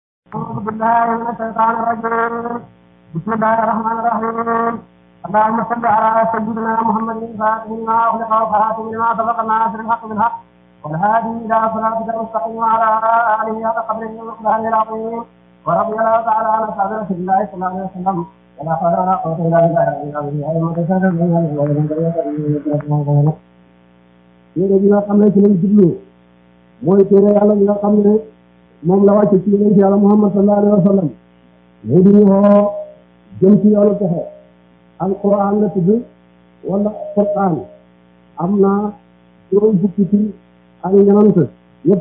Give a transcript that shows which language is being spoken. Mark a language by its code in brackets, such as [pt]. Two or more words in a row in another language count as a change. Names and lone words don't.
[ar] أعوذ بالله من الشيطان الرجيم بسم الله الرحمن الرحيم اللهم صل على سيدنا محمد الفاتح لما أغلق والخاتم لما سبق الناصر الحق بالحق والهادي إلى صراطك المستقيم وعلى آله حق قدره ومقداره العظيم ورضي الله تعالى عن أصحاب رسول الله صلى الله عليه وسلم ولا حول ولا قوة إلا بالله [wo] téere bi nga xam ne ci lañ jublu mooy téere yàlla bi nga xam ne moom la wàcce ci yonent yàlla Muhammad [ar] صلى الله عليه وسلم [wo] mu di ñu woo jëm ci yoonu texe alquran la tudd wala Qur'an am na juróom fukki ci ak ñanant yëpp